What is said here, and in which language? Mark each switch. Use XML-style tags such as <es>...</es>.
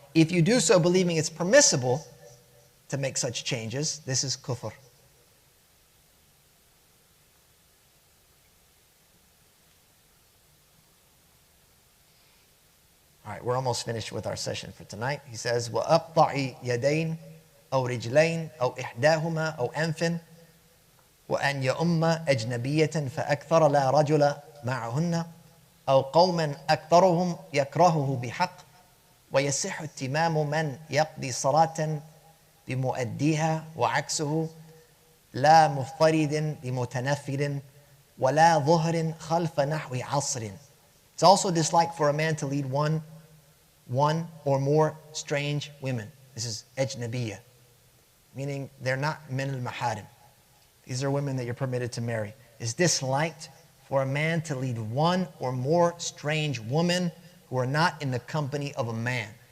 <en>If you do so believing it's permissible to make such changes, this is kufr. All right, we're almost finished with our session for tonight. He says,</en> <ar>وَأَقْطَعِ يَدَيْنِ أو رجلين أو إحداهما أو أنف وأن يؤم أجنبية فأكثر لا رجل معهن أو قوما أكثرهم يكرهه بحق ويصح اتمام من يقضي صلاة بمؤديها وعكسه لا مفترض بمتنفل ولا ظهر خلف نحو عصر.</ar> <en>It's also disliked for a man to lead one or more strange women. This is ajnabiyya, meaning they're not min al-maharim. These are women that you're permitted to marry. It's disliked for a man to lead one or more strange women who are not in the company of a man.</en>